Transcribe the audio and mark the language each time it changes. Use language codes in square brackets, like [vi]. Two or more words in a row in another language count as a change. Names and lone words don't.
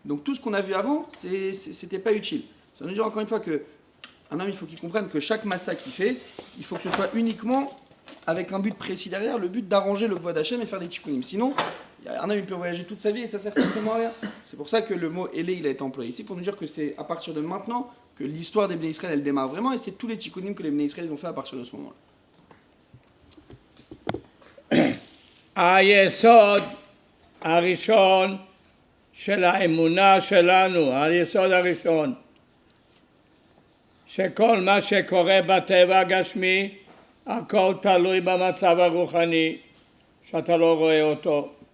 [fr] Donc tout ce qu'on a vu avant, c'était pas utile. Ça veut dire encore une fois que un homme, il faut qu'il comprenne que chaque massa qu'il fait, il faut que ce soit uniquement avec un but précis derrière, le but d'arranger le [he] כבוד השם [fr] et faire des tikkunim. Sinon, un homme il peut voyager toute sa vie et ça sert strictement à rien. C'est pour ça que le mot Elé il a été employé ici pour nous dire que c'est à partir de maintenant que l'histoire des Bnei Israël elle démarre vraiment et c'est tous les tikkunim que les Bnei Israël ont fait à partir de ce moment-là. [he] היסוד הראשון של האמונה שלנו, היסוד הראשון, שכל מה שקורה בטבע הגשמי, הכל תלוי במצב הרוחני, שאתה לא רואה אותו.